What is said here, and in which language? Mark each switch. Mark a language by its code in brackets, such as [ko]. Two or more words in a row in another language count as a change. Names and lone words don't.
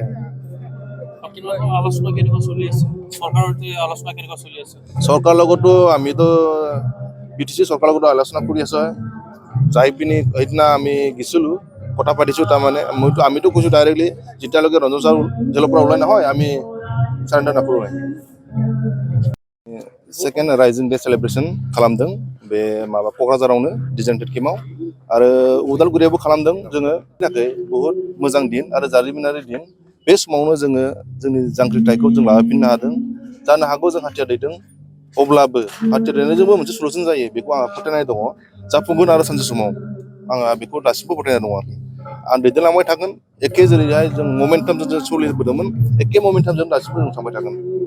[as] আলোচনা কেনেকুৱা চলি আছে চৰকাৰৰ আলোচনা কেনেকুৱা চলি আছে চৰকাৰৰ লগতো আমিতো BTC চৰকাৰৰ লগত আলোচনা কৰি আছো যাই পিনি সেইদিনা আমি গেছিলোঁ কথা পাতিছোঁ তাৰমানে আমিতো কৈছোঁ ডাইৰেক্টলি যেতিয়ালৈকে ৰঞ্জন ছাৰ জেলৰ পৰা ওলাই নহয় আমি চাৰেণ্ডাৰ নকৰোঁ [en] second raising day celebration [brx] खालामदों बे माबा क'क्राझारावनो डिजाइनटेड केम्पआव आरो उदालगुरियावबो खालामदों जोङो थाखाय बहुत मोजां दिन आरो जारिमिनारि दिन बे समावनो जोङो जोंनि जांख्रिथायखौ जों लाफिननो हादों जानो हागौ जों हाथियार दैदों अब्लाबो हाथियार दैनायजोंबो मोनसे सलुसन जायो बेखौ आंहा फोथायनाय दङ जाफुंगोन आरो सानसे समाव आंहा बेखौ दासिमबो फोथायनाय दङ आं दैदेनलांबाय थागोन एखे जेरैहाय जों ममेन्टामजों जों सोलिबोदोंमोन एखे ममेन्टामजों दासिमबो जों थांबाय थागोन